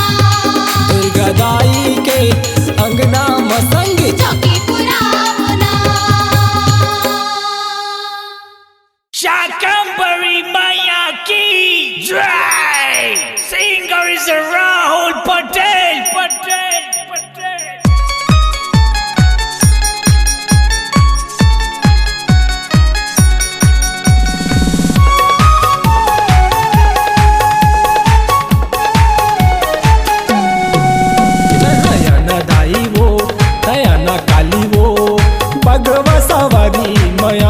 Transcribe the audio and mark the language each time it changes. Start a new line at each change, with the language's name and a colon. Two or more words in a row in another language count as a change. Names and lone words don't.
Chhattisgarhi: दुर्गा दाई के अंगना में संग चौकी पुरावो ना शाकंभरी माया की जय!
English: Singer is Rahul Patel, Patel, Patel.
Chhattisgarhi: दयाना दाई वो दयाना काली वो भगवा सवारी माया